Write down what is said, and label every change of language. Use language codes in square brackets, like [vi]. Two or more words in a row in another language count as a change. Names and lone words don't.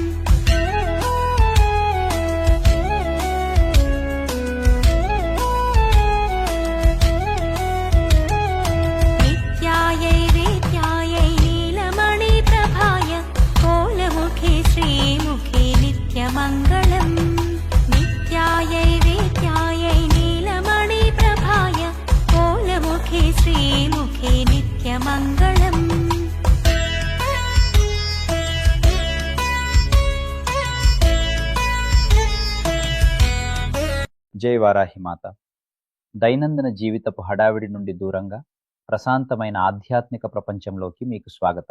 [sa] नित्यायै वेद्यायै नीलमणिप्रभाय कोलमुखे श्रीमुखे नित्यमङ्गलम् नित्यायै वेद्यायै नीलमणिप्रभाय कोलमुखे श्रीमुखे नित्यमङ्गलम् [te] జై వారాహిమాత. దైనందిన జీవితపు హడావిడి నుండి దూరంగా ప్రశాంతమైన ఆధ్యాత్మిక ప్రపంచంలోకి మీకు స్వాగతం.